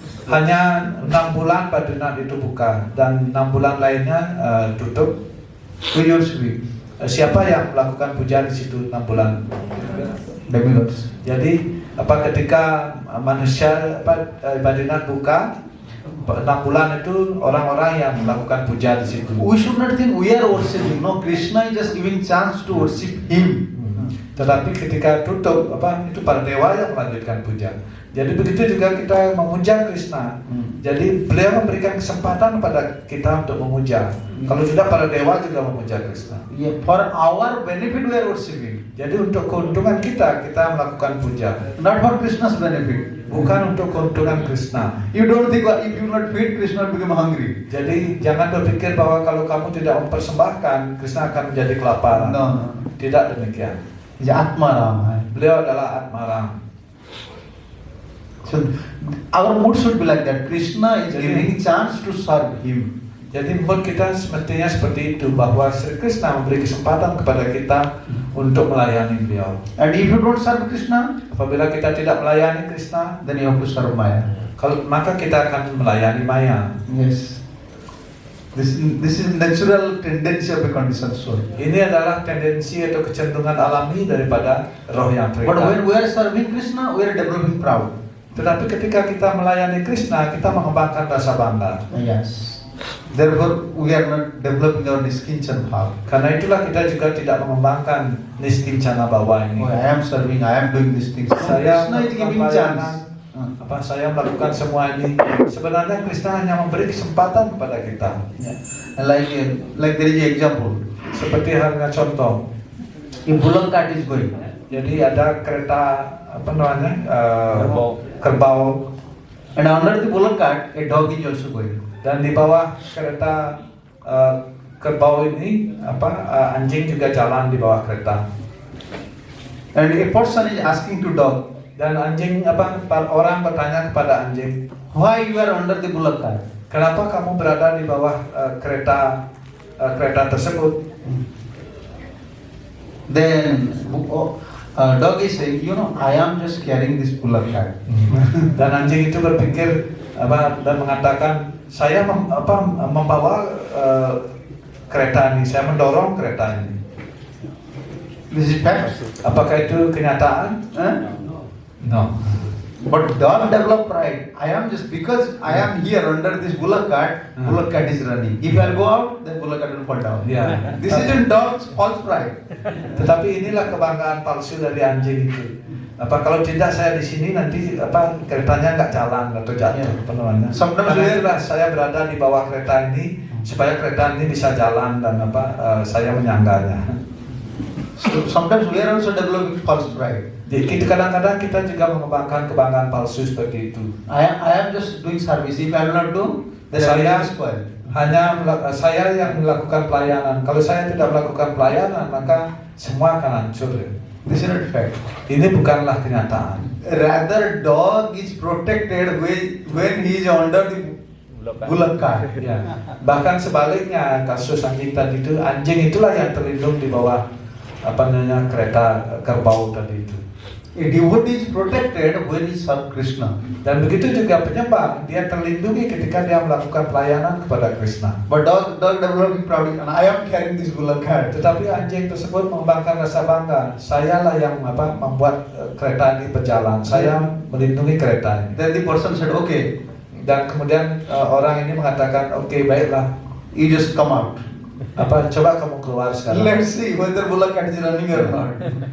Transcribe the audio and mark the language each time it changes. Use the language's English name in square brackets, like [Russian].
[Indonesian] Hanya 6 bulan Badrinath itu buka dan 6 bulan lainnya tutup. [English] Who worship? [Indonesian] Siapa yang melakukan puja di situ 6 bulan? [English] Demigods. [Indonesian] Jadi ketika manusia Badrinath buka 6 bulan itu orang-orang yang melakukan puja di situ. [English] We should not think we are worshiping. No, Krishna is just giving chance to worship Him. [Indonesian] Tetapi ketika tutup itu para dewa yang melanjutkan puja. Jadi begitu juga kita memuja Krishna. Jadi beliau memberikan kesempatan pada kita untuk memuja. Kalau tidak para dewa juga memuja Krishna. [English] Yeah, for our benefit we are worshiping. [Indonesian] Jadi untuk keuntungan kita melakukan puja. [English] Not for Krishna's benefit. [Indonesian] Bukan untuk keuntungan Krishna. [English] You don't think if you not feed, Krishna become hungry. [Indonesian] Jadi jangan berpikir bahwa kalau kamu tidak mempersembahkan, Krishna akan menjadi kelaparan. [English] No. [Indonesian] Tidak demikian. [English] It's Atma Ram. [Indonesian] Beliau adalah Atmaram. [English] So our mood should be like that. Krishna is giving chance to serve Him. [Indonesian] Jadi mood kita semestinya seperti itu, bahwa Sri Krishna memberi kesempatan kepada kita untuk melayani beliau. [English] And if you don't serve Krishna, [Indonesian] Apabila kita tidak melayani Krishna, [English] then you have to serve Maya. [Indonesian] maka kita akan melayani Maya. [English] Yes. This is natural tendency of a conditioned soul. [Indonesian] Ini adalah tendensi atau kecenderungan alami daripada roh yang [English] But [Indonesian] terikat. [English] when we are serving Krishna, we are developing proud. [Indonesian] Tetapi ketika kita melayani Krishna, kita mengembangkan rasa bangga. [English] Yes. Therefore, we are not developing our niskincan bhav. [Indonesian] Karena itulah kita juga tidak mengembangkan niskincana bawah ini. [English] Oh, I am serving, I am doing these things. [Indonesian] Saya [English] Krishna is giving [Indonesian] melakukan [English] chance. [Indonesian] saya melakukan semua ini. Sebenarnya Krishna hanya memberi kesempatan kepada kita. [English] Yeah. Like there is an example. [Indonesian] Seperti halnya contoh. [English] A bullock cart is going. [Indonesian] Jadi ada kereta apa namanya kerbau [English] And under the bullock cart, a dog is also going. [Indonesian] dan di bawah kereta kerbau ini anjing juga jalan di bawah kereta. [English] And a person is asking to dog, [Indonesian] Dan anjing orang bertanya kepada anjing, [English] why you are under the bullock cart? [Indonesian] kenapa kamu berada di bawah kereta tersebut? [English] Then dog is saying, I am just carrying this bullock cart. [Indonesian] Dan anjing itu berpikir dan mengatakan, saya membawa kereta ini, saya mendorong kereta ini. [English] This is fact. [Indonesian] Apakah itu kenyataan? Huh? [English] No. But dog develop pride. I am just because I am here under this bullock cart is running. If I go out, then bullock cart will fall down. [Indonesian] Ya. [English] This isn't dog's false pride. [Indonesian] Tetapi inilah kebanggaan palsu dari anjing itu. Kalau tidak saya di sini nanti keretanya nggak jalan atau jatuh namanya. [English] Sometimes [Indonesian] Karena itulah saya berada di bawah kereta ini supaya kereta ini bisa jalan dan saya menyangganya. [English] So sometimes we are also developing false pride. [Indonesian] Jadi kadang-kadang kita juga mengembangkan kebanggaan palsu seperti itu. [English] I am just doing service. If I will not do, then [Indonesian] Saya [English] everything is spoiled. [Indonesian] saya yang melakukan pelayanan. Kalau saya tidak melakukan pelayanan, maka semua akan hancur. [English] This is not fact. [Indonesian] Ini bukanlah kenyataan. [English] Rather, dog is protected when he is under the bullock cart. [Indonesian] Ya. Bahkan sebaliknya kasus anjing tadi itu, anjing itulah yang terlindung di bawah kereta kerbau tadi itu. [English] A devotee is protected when he serves Krishna. [Indonesian] Dan begitu juga penyembah, dia terlindungi ketika dia melakukan pelayanan kepada Krishna. [English] But dog developing pride, and I am carrying this bullock cart. [Indonesian] Tetapi anjing tersebut mengembangkan rasa bangga. Sayalah yang membuat kereta ini berjalan. Saya melindungi kereta ini. [English] Then the person said, okay, [Indonesian] Dan kemudian orang ini mengatakan, oke, baiklah. [English] you just come out. [Indonesian] Coba kamu keluar sekarang. [English] Let's see whether bullock cart is running or not.